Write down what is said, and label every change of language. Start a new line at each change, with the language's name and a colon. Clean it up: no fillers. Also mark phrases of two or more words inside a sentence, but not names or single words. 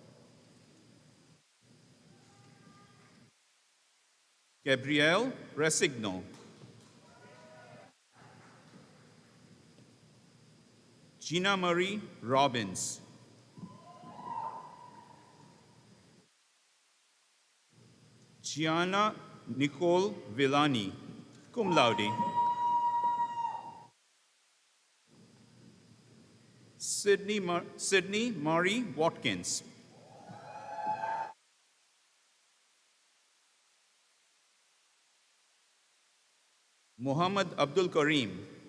English: Gabrielle Resigno. Gina Marie Robbins. Gianna Nicole Villani,
Latin: cum laude.
English: Sydney Marie Watkins. Muhammad Abdul Karim.